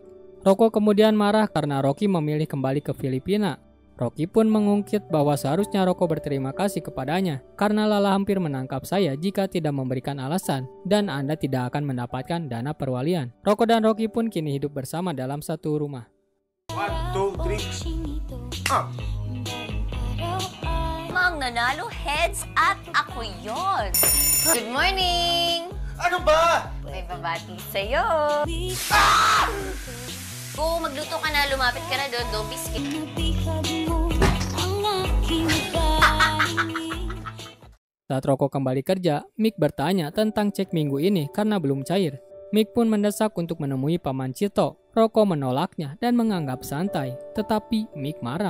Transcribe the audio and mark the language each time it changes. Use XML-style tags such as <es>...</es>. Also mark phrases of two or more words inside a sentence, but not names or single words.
<id>Rocco kemudian marah karena Rocky memilih kembali ke Filipina. Rocky pun mengungkit bahwa seharusnya Rocco berterima kasih kepadanya karena Lala hampir menangkap saya jika tidak memberikan alasan dan Anda tidak akan mendapatkan dana perwalian. Rocco dan Rocky pun kini hidup bersama dalam satu rumah.</id> <en>1, 2, 3, up!</en> <tl>Mang nanalo heads at ako yon.</tl> <en>Good morning!</en> <tl>Ano ba? May babati sa'yo. Kung magluto ka na, lumapit ka na doon.</tl> <en>Don't be scared.</en> <id>Saat Rocco kembali kerja, Mick bertanya tentang cek minggu ini karena belum cair. Mick pun mendesak untuk menemui Paman Cito. Rocco menolaknya dan menganggap santai, tetapi Mick marah.</id>